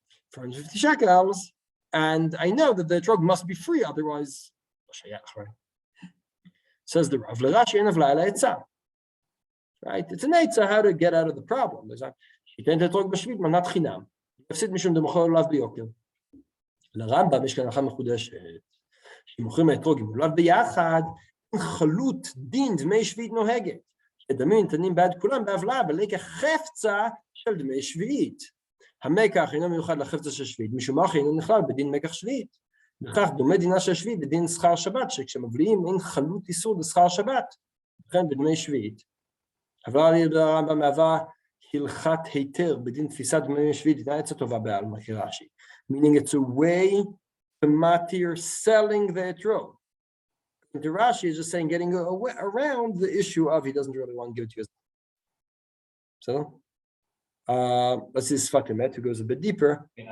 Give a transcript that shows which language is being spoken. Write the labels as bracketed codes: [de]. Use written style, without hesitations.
[en] For 150 shekels, and I know that the etrog must be free, otherwise, says the Rav. Right? It's an eitzah how to get out of the problem. There's not chinam. [he] לרמב"ם יש כאן הלכה מחודשת, שמוכרים האתרוג עם לולב ביחד, חלות דין דמי שביעית נוהגת, שדמים ניתנים בעד כולם בהבלעה, בלקח חפצה של דמי שביעית. המקח אינו מיוחד לחפצה של שביעית, משום מה אינו נכלל בדין מקח שביעית. וכך דומה דינה של שביעית בדין שכר שבת, שכשמבליעים אין חלות איסור לשכר שבת, וכן בדמי שביעית. הבלעה לי ברמב"ם מהווה הלכת היתר בדין תפיסת דמי שביעית, אינה עצה טובה בעלמא כרש"י. [en] Meaning it's a way to matir selling the etrog. The Rashi is just saying getting around the issue of he doesn't really want to give it to us. So let's see Sfat Emet, who goes a bit deeper.